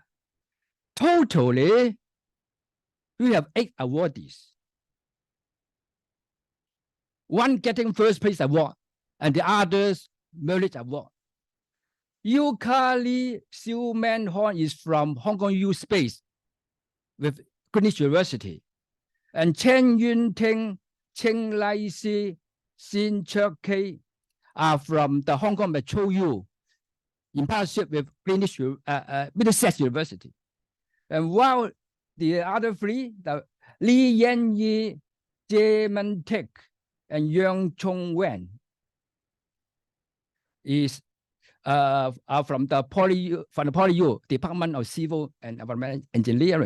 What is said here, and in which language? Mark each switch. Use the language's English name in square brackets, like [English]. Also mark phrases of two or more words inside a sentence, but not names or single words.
[English] Totally, we have 8 awardees. 1 getting first place award, and the others merit award. Yukali Siuman Horn is from Hong Kong U Space with Greenwich University. And Chen Yun Ting, Cheng Lai Si, Xin Chek Kei are from the Hong Kong Metro U in partnership with Greenwich Middlesex University. And while the other 3, the Li Yan Yi, Jie Men Tek, and Yang Chong Wen, is from the PolyU Department of Civil and Environmental Engineering.